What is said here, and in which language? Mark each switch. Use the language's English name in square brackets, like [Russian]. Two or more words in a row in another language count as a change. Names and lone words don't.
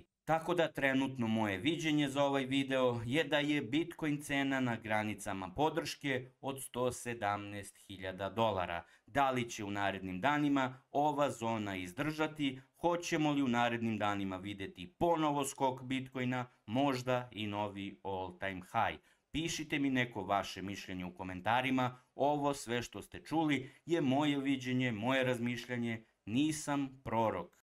[Bosnian] Tako da trenutno moje viđenje za ovaj video je da je Bitcoin cena na granicama podrške od 117.000 dolara. Da li će u narednim danima ova zona izdržati? Hoćemo li u narednim danima vidjeti ponovo skok Bitcoina, možda i novi [English] all time high? [Bosnian] Pišite mi neko vaše mišljenje u komentarima. Ovo sve što ste čuli je moje viđenje, moje razmišljanje. Nisam prorok.